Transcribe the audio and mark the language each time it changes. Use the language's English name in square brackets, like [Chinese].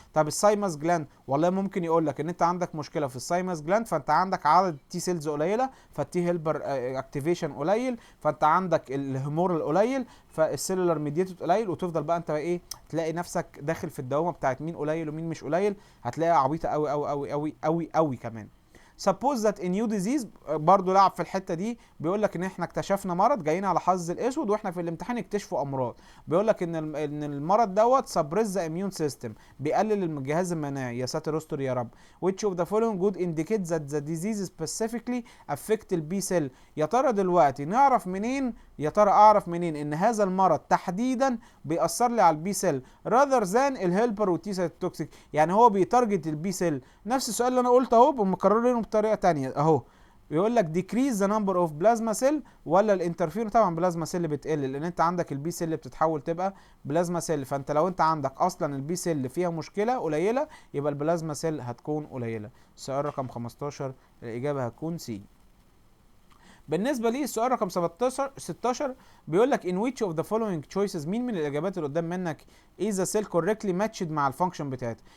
[Arabic] طب السايمس جلاند، والله ممكن يقول لك ان انت عندك مشكله في السايمس جلاند، فانت عندك عدد تي سيلز قليله، فالتي هيلبر اكتيفيشن قليل، فانت عندك الهيمورال قليل، فالسيلولار ميديتد قليل، وتفضل بقى انت ايه، تلاقي نفسك داخل في الدوامه بتاعت مين قليل ومين مش قليل، هتلاقيها عبيطه قوي قوي قوي قوي قوي قوي كمان. [English] suppose that a new disease [Arabic] برضو لعب في الحته دي، بيقول لك ان احنا اكتشفنا مرض، جايين على حظ الاسود واحنا في الامتحان اكتشفوا امراض. بيقول لك ان المرض دوت [English] suppress the immune system، [Arabic] بيقلل الجهاز المناعي. يا ساتر استر يا رب. [English] which of the following would indicate that the disease specifically affect البي cell. [Arabic] يا ترى دلوقتي نعرف منين، يا ترى اعرف منين ان هذا المرض تحديدا بيأثر لي على البي سيل [English] rather than [Arabic] الهيلبر والتي سايتوتوكسيك، يعني هو بيتارجت البي سيل. نفس السؤال اللي انا قلته اهو بمكررينه بطريقه تانية اهو. بيقول لك [English] decrease the number of plasma cell [Arabic] ولا الانترفيرون. طبعا بلازما سيل بتقل لان انت عندك البي سيل بتتحول تبقى بلازما سيل، فانت لو انت عندك اصلا البي سيل فيها مشكله قليله يبقى البلازما سيل هتكون قليله. السؤال رقم 15 الاجابه هتكون سي. بالنسبه لي السؤال رقم 16 بيقول لك [English] in which of the following choices، [Arabic] مين من الاجابات اللي قدام منك [English] is the cell correctly matched [Arabic] مع الفانكشن بتاعتها.